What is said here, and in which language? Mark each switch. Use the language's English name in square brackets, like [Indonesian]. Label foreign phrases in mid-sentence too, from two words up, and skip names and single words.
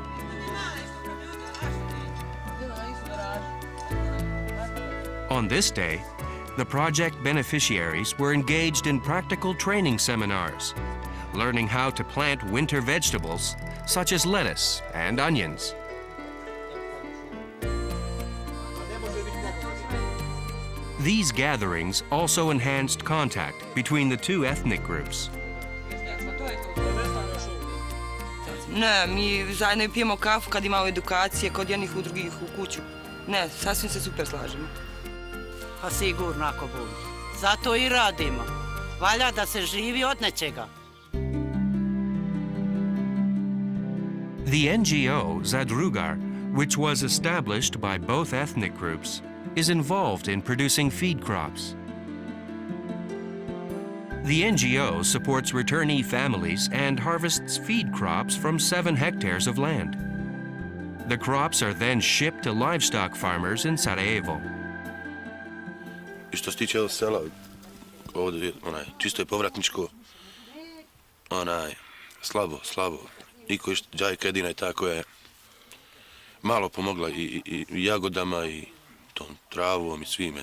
[English] On this day, the project beneficiaries were engaged in practical training seminars, learning how to plant winter vegetables such as lettuce and onions. These gatherings also enhanced contact between the two ethnic groups. [Bosnian] Ne, mi zajedno pijemo kafu kad imamo edukacije, kod jednih u drugih u kuću. Ne, sasvim se super slažemo. Pa sigurno ako bude. Zato i radimo. Valja da se živi od nečega. [English] The NGO Zadrugar, which was established by both ethnic groups, is involved in producing feed crops. The NGO supports returnee families and harvests feed crops from 7 hectares of land. The crops are then shipped to livestock farmers in Sarajevo. [Bosnian] I što se tiče sela, ovdje čisto je povratničko, slabo. Niko je JICA-Jedina je ta koja je malo pomogla i jagodama i tom travom i svime.